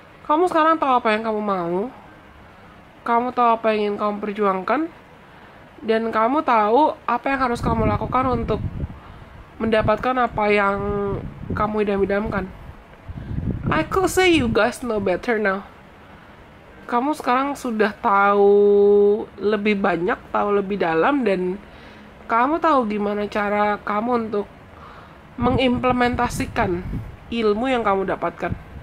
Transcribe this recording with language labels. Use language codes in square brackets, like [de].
[id] Kamu sekarang tahu apa yang kamu mau, kamu tahu apa yang ingin kamu perjuangkan, dan kamu tahu apa yang harus kamu lakukan untuk mendapatkan apa yang kamu idam-idamkan. [en] I could say you guys know better now. [id] Kamu sekarang sudah tahu lebih banyak, tahu lebih dalam, dan kamu tahu gimana cara kamu untuk mengimplementasikan ilmu yang kamu dapatkan.